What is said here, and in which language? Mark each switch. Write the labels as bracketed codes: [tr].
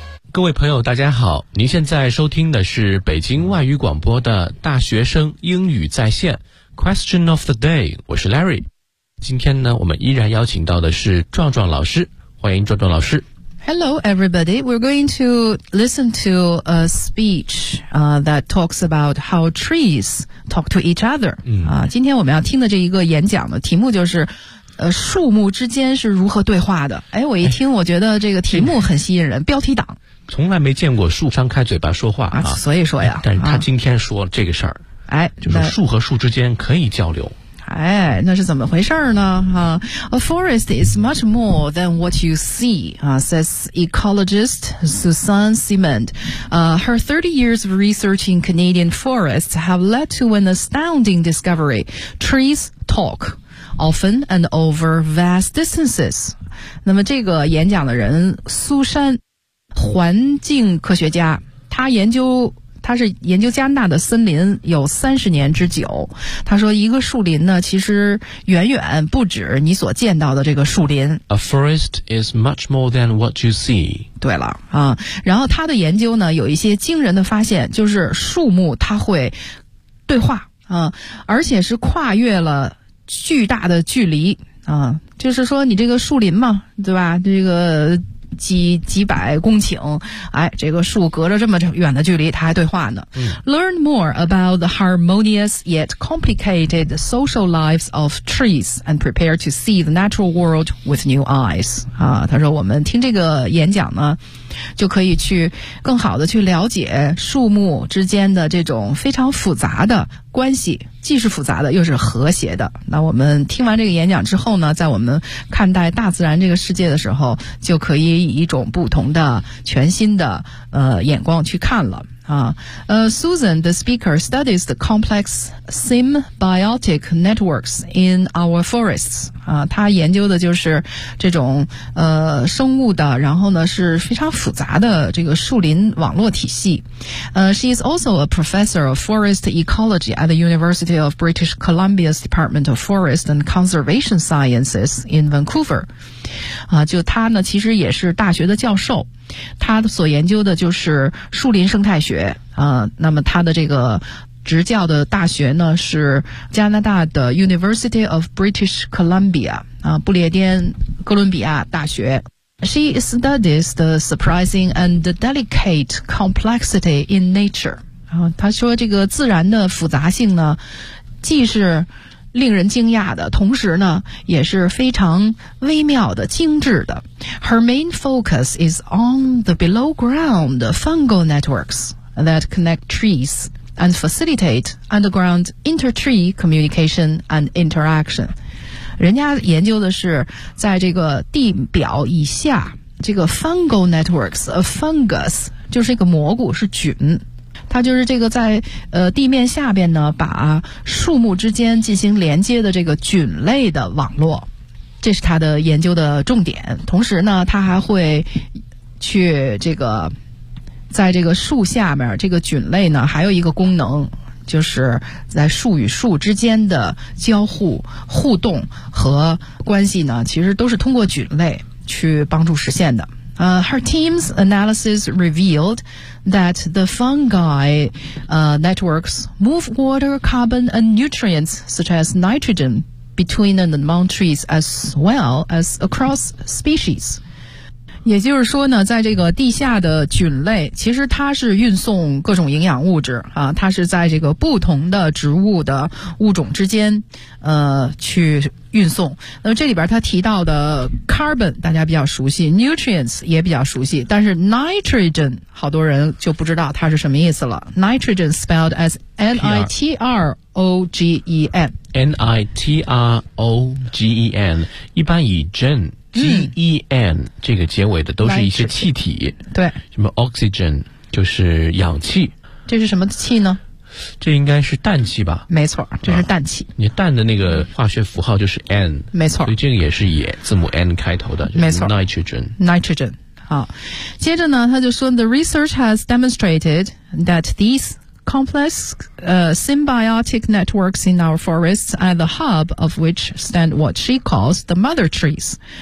[zh] 各位朋友大家好，您现在收听的是北京外语广播的大学生英语在线 Question of the day， 我是 Larry。今天呢，我们依然邀请到的是壮壮老师，欢迎壮壮老师。 [en] Hello, everybody. We're going to listen to a speech, that talks about how trees talk to each other. [zh] 今天我们要听的这一个演讲的题目就是，树木之间是如何对话的。哎，我一听，我觉得这个题目很吸引人，标题党。从来没见过树张开嘴巴说话 啊，所以说呀，但是他今天说这个事儿，哎，就是树和树之间可以交流。哎，那是怎么回事呢？ [en] A forest is much more than what you see, says ecologist Susan Simond. Her 30 years of research in Canadian forests have led to an astounding discovery. Trees talk, often and over vast distances. [zh] 那么这个演讲的人苏珊，环境科学家，他是研究加拿大的森林有30年之久。他说一个树林呢，其实远远不止你所见到的这个树林。 [en] A forest is much more than what you see. [zh] 对了，然后他的研究呢有一些惊人的发现，就是树木它会对话，而且是跨越了巨大的距离，就是说你这个树林嘛，对吧，这个几百公顷，哎，这个树隔着这么远的距离它还对话呢。 [en] Learn more about the harmonious yet complicated social lives of trees and prepare to see the natural world with new eyes. [zh] 他说我们听这个演讲呢就可以去更好的去了解树木之间的这种非常复杂的关系，既是复杂的又是和谐的。那我们听完这个演讲之后呢，在我们看待大自然这个世界的时候，就可以以一种不同的全新的眼光去看了。 [en] Susan, the speaker, studies the complex symbiotic networks in our forests. [zh] 他研究的就是这种生物的，然后呢是非常复杂的这个树林网络体系。 [en] She is also a professor of forest ecology at the University of British Columbia's Department of Forest and Conservation Sciences in Vancouver. [zh] 就他呢其实也是大学的教授。他所研究的就是树林生态学，那么他的这个执教的大学呢是加拿大的 University of British Columbia， 不列颠哥伦比亚大学。 [en] She studies the surprising and delicate complexity in nature。 [zh] 他说这个自然的复杂性呢，既是令人惊讶的，同时呢也是非常微妙的、精致的。 [en] Her main focus is on the below ground fungal networks that connect trees and facilitate underground inter-tree communication and interaction. [zh] 人家研究的是在这个地表以下这个 fungal networks， a fungus 就是一个蘑菇，是菌。它就是这个在地面下边呢把树木之间进行连接的这个菌类的网络，这是它的研究的重点。同时呢它还会去这个在这个树下面，这个菌类呢还有一个功能，就是在树与树之间的交互互动和关系呢，其实都是通过菌类去帮助实现的。 Her team's analysis revealed that the fungi networks move water, carbon, and nutrients such as nitrogen between and among trees as well as across species. 也就是说呢，在这个地下的菌类，其实它是运送各种营养物质啊，它是在这个不同的植物的物种之间，去运送。那么这里边它提到的 carbon 大家比较熟悉 ，nutrients 也比较熟悉，但是 nitrogen 好多人就不知道它是什么意思了。 [en] Nitrogen spelled as nitrogen， [zh] nitrogen 一般以 gen。 G-E-N 这个结尾的都是一些气体，对，什么 oxygen 就是氧气，这是什么气呢？这应该是氮气吧？没错，这是氮气、啊、你氮的那个化学符号就是 N，没错，所以这个也是以字母 N 开头的、就是、没错 [en] Nitrogen [zh] 好，接着呢他就说 [en] The research has demonstrated that thesecomplex symbiotic networks in our forests at the hub of which stand what she calls the mother trees.